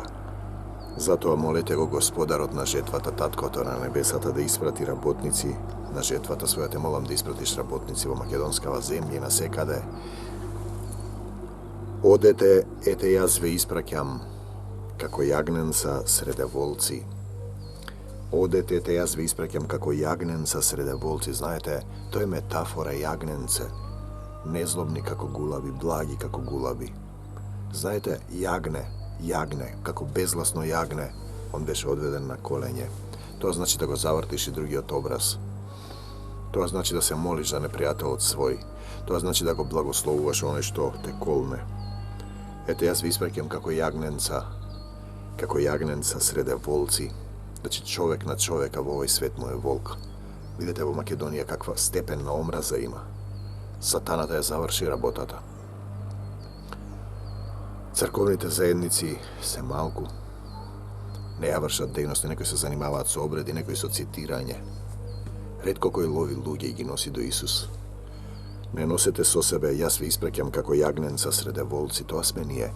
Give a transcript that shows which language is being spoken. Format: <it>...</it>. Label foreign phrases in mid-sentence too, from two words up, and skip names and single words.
<mk>Затоа молете го Господарот на жетвата, Таткото на небесата, да испрати работници на жетвата своја. Те молам да испратиш работници во македонскава земја и на секаде. Одете, ете јас ве испраќам, како јагненца среде волци. Одете те јаз ви испраќам како јагненца среде волци. Знајте, то је метафора јагненце. Незлобни како гулаби, благи како гулаби, blagi kako gulabi. Знајте, јагне, како безгласно јагне, он беше одведен на колење. То значи да го завртиш и други од образ. То значи да се молиш за непријатељ од свој. То значи да го благословуваш онај што те колне. Ето, јаз ви испраќам како јагненца среде волци. Значи човјек на човјека у овој свет му је волк. Видите у Македонија каква степенна омраза има. Sataната је заврши работата. Църковните заедници се малку. Не ја вршат дејности, некои се занимаваат со обреди, некои со цитирање. Ретко кој лови луѓе и ги носи до Исус. Не носете со себе, јас ви испраќам како јагненца среде волци, тоа сме ние.</mk>